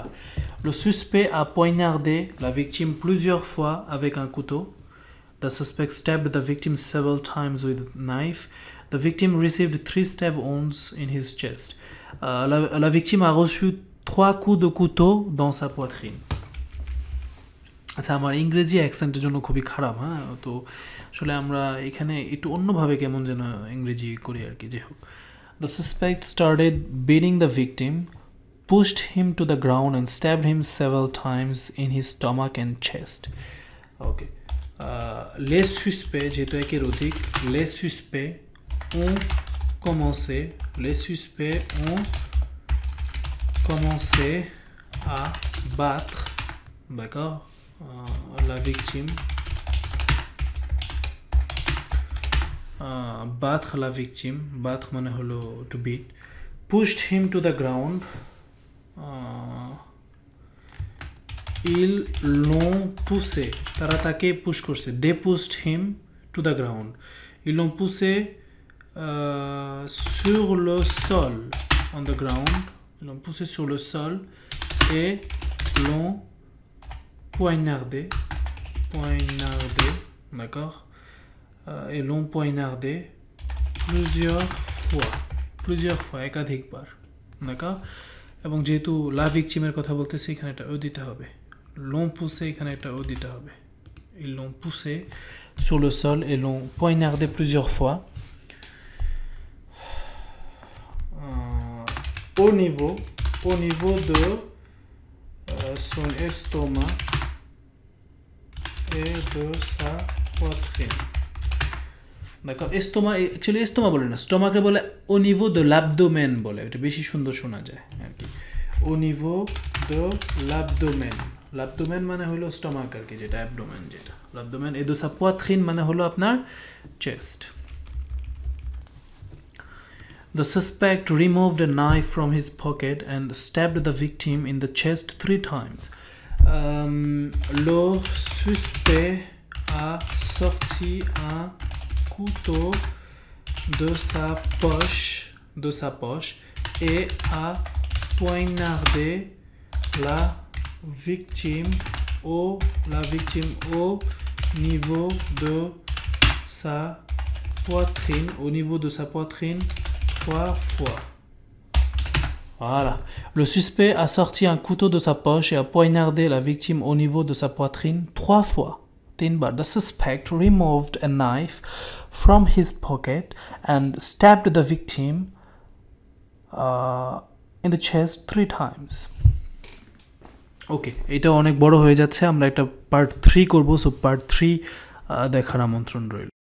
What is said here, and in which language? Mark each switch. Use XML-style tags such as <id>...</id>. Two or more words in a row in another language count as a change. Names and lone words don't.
<fr>Le suspect a poignardé la victime plusieurs fois avec un couteau.</fr> <en>The suspect stabbed the victim several times with a knife. The victim received 3 stab wounds in his chest.</en> <fr>La victime a reçu 3 coups de couteau dans sa poitrine.</fr> <bn>আচ্ছা আমার ইংরেজি অ্যাকসেন্টের জন্য খুবই খারাপ হ্যাঁ তো আসলে আমরা এখানে একটু অন্যভাবে কেমন যেন ইংরেজি করি আর কি যাই হোক</bn> <en>The suspect started beating the victim, pushed him to the ground and stabbed him several times in his stomach and chest.</en> <bn>Okay.</bn> <fr>Les suspects,</fr> <bn>যেহেতু একের অধিক,</bn> <fr>les suspects ont commencé à battre, d'accord, la victime. Battre la victime, battre</fr> <bn>মানে হলো</bn> <en>to beat, pushed him to the ground.</en> <fr>Ils l'ont poussé,</fr> <bn>তারা তাকে push করছে,</bn> <en>they pushed him to the ground.</en> <fr>Ils l'ont poussé sur le sol,</fr> <en>on the ground.</en> <fr>Ils l'ont poussé sur le sol et l'ont poignardé, d'accord, et l'ont poignardé plusieurs fois একাধিকবার d'accord</fr> <bn>এবং যেহেতু লা ভিকটিমের কথা বলতেছি এখানে একটা ও দিতে হবে</bn> <fr>l'ont poussé</fr> <bn>এখানে একটা ও দিতে হবে</bn> <fr>ils l'ont poussé sur le sol et l'ont poignardé plusieurs fois au niveau de son estomac et de sa poitrine. D'accord, estomac</fr> <bn>actually estomac বলে না stomach রে বলে</bn> <fr>au niveau de l'abdomen</fr> <bn>বলে এটা বেশি সুন্দর শোনা যায় আর কি</bn> <fr>au niveau de l'abdomen</fr> <bn>মানে হলো stomach আর কি যেটা abdomen যেটা</bn> <fr>l'abdomen et de sa poitrine</fr> <bn>মানে হলো আপনার chest.</bn> <en>The suspect removed a knife from his pocket and stabbed the victim in the chest 3 times.</en> <fr>Le suspect a sorti un couteau de sa poche et a poignardé la victime au niveau de sa poitrine, au niveau de sa poitrine, 3 fois. Voilà. Le suspect a sorti un couteau de sa poche et a poignardé la victime au niveau de sa poitrine 3 fois.</fr> <bn>3 বার.</bn> <en>The suspect removed a knife from his pocket and stabbed the victim in the chest 3 times.</en> <bn>ওকে, এটা অনেক বড় হয়ে যাচ্ছে, আমরা একটা পার্ট 3 করব,</bn> <en>so part</en> <bn>3 দেখার আমন্ত্রণ রইল।</bn>